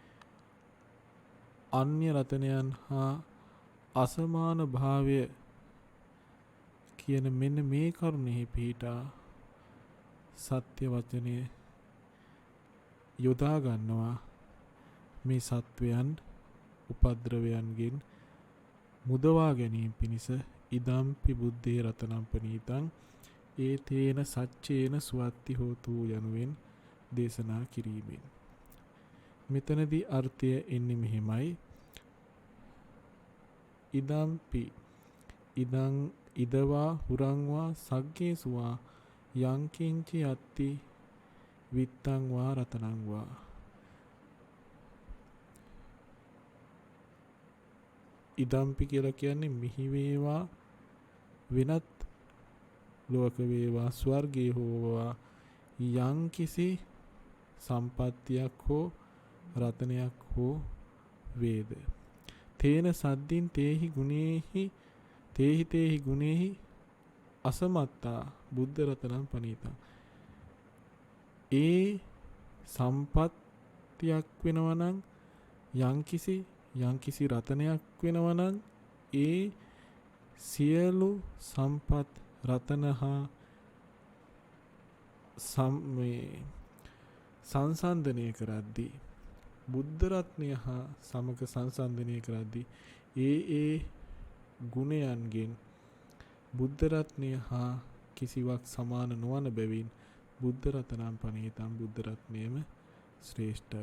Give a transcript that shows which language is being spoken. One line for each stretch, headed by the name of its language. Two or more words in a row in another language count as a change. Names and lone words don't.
Sinhala: අන්‍ය රතනයන් හා අසමාන භාවය කියන මෙන්න මේ කරුණෙහි පිහිටා සත්‍ය වචනය යොදා ගන්නවා මේ සත්වයන් උපද්‍රවයන්ගෙන් මුදවා ගැනීම පිණිස.
Pali: ඉදම්පි බුද්ධේ රතනම් පනීතං ඒතේන සච්චේන සුවත්ති හෝතු
Sinhala: යනුවෙන් දේශනා කිරීමෙන්. මෙතනදී අර්ථය එන්නේ මෙහෙමයි.
Pali: ඉදම්පි ඉදං ඉදවා හුරංවා සග්ගේසුවා යංකින්චි අත්ති විත්තං වා රතනං වා.
Sinhala: ඉදම්පි කියලා කියන්නේ මිහි වේවා වෙනත් ලෝක වේවා ස්වර්ගයේ හෝවා යම්කිසි සම්පත්තියක් හෝ රතනයක් හෝ වේද.
Pali: තේන සද්දින් තේහි ගුණේහි අසමත්තා බුද්ධ රතනං පනීතං.
Sinhala: ඒ සම්පත්තියක් වෙනවා නම් යම්කිසි රතනයක් වෙනවා නම් ඒ සියලු සම්පත් රතන හා සංසන්දනය කරද්දී බුද්ධ රත්නය හා සමග සංසන්දනය කරද්දී ඒ ගුණයන්ගෙන් බුද්ධ රත්නය හා කිසිවක් සමාන නොවන බැවින්
Pali: බුද්ධ රතනම් පනීතං
Sinhala: බුද්ධ රත්නයම ශ්‍රේෂ්ඨයි.